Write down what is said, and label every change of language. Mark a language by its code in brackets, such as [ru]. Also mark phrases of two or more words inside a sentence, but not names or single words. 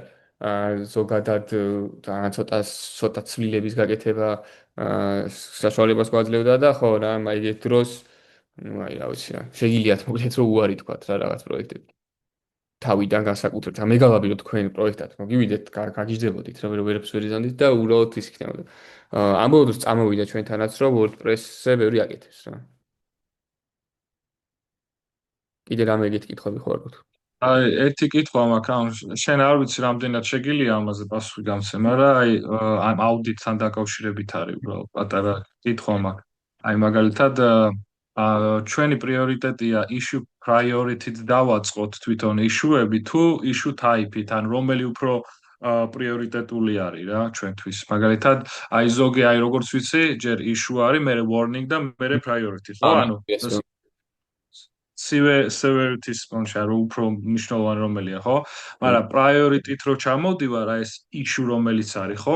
[ka] ზოგადად ძალიან ცოტა ცვლილების გაკეთება საშუალებას გვაძლევდა და ხო რა აი ერთ დროს ну აი რა ვიცი რა შეგიძლიათ მოკლედ რომ უარი თქვათ რა რაღაც პროექტები თავიდან განსაკუთრებით მეგალაბი რომ თქვენ პროექტად მოგივიდეთ გაგიჟდებოდით რა ვერაფერს ვერ იზანდით და უბრალოდ ის იქნებოდა ამბობთ რომ წამოვიდა ჩვენთანაც რომ WordPress-ზე ბევრი აკეთებს რა კიდე რამე ეგეთ კითხვები ხო არ გქონდა აი ერთი კითხვა მაქვს, ანუ შენ არ ვიცი რამდენად შეგიძლია ამაზე პასუხი გამცე, მაგრამ აი ამ აუდიტთან დაკავშირებით არის უბრალოდ პატარა კითხვა მაქვს. აი მაგალითად ჩვენი პრიორიტეტია [en] issue priority- [ka] ით დავაწყოთ თვითონ issue-ები თუ [en] issue type- [ka] ით, ან რომელი უფრო პრიორიტეტული არის რა ჩვენთვის. მაგალითად, აი ზოგი აი როგორც ვიცი, ჯერ issue არის, მერე warning და მერე priority, ხო? ანუ severity-ის პონჩა რო უფრო მნიშვნელოვანი რომელია, ხო? მაგრამ priority-ით რო ჩამოვდივარ, აი ეს issue რომელიც არის, ხო?